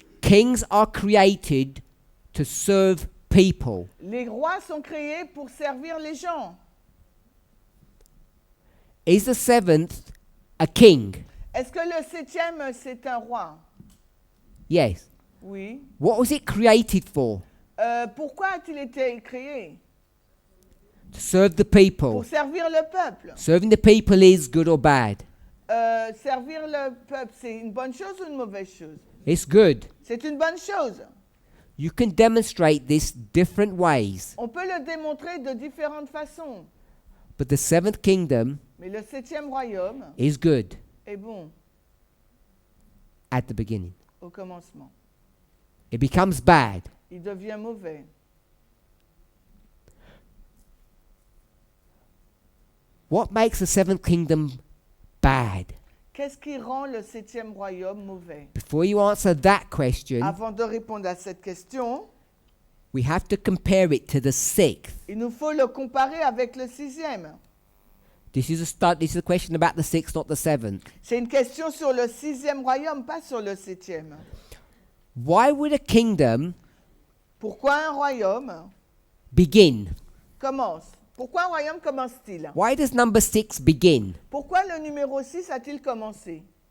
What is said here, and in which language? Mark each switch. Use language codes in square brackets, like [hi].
[en] Kings are created to serve people. [fr] Les rois sont créés pour servir les gens. [en] Is the seventh a king? [fr] Est-ce que le septième, c'est un roi? [en] Yes. [fr] Oui. [en] What was it created for? [fr] Pourquoi a-t-il été créé? [en] To serve the people. [fr] Pour servir le peuple. [en] Serving the people is good or bad? [fr] Servir le peuple, c'est une bonne chose ou une mauvaise chose? [en] It's good. [fr] C'est une bonne chose. [en] You can demonstrate this different ways. [fr] On peut le démontrer de différentes façons. [en] But the seventh kingdom [fr] Mais le septième royaume [en] is good [fr] est bon [en] at the beginning. [fr] au commencement. [en] It becomes bad. [fr] Il devient mauvais. [en] What makes the seventh kingdom bad? [fr] Qu'est-ce qui rend le septième royaume mauvais? [en] Before you answer that question, [fr] Avant de répondre à cette question, [en] we have to compare it to the sixth. [fr] il nous faut le comparer avec le sixième. [en] This is a question about the sixth, not the seventh. [fr] C'est une question sur le sixième royaume, pas sur le septième. [en] Why would a kingdom [fr] Pourquoi un royaume [en] begin? [fr] commence? Pourquoi un royaume commence-t-il? [en] Why does number 6 begin? [fr] Pourquoi le numéro 6 a-t-il commencé?